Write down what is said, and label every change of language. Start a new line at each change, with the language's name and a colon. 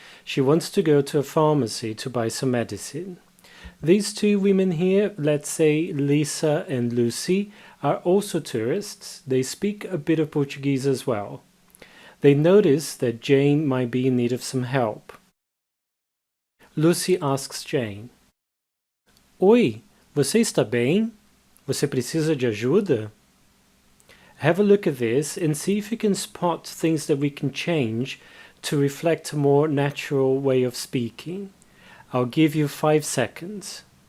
English: She wants to go to a pharmacy to buy some medicine. These two women here, let's say Lisa and Lucy, are also tourists. They speak a bit of Portuguese as well. They notice that Jane might be in need of some help. Lucy asks Jane,
Portuguese: "Oi, você está bem? Você precisa de ajuda?"
English: Have a look at this and see if you can spot things that we can change to reflect a more natural way of speaking. I'll give you 5 seconds.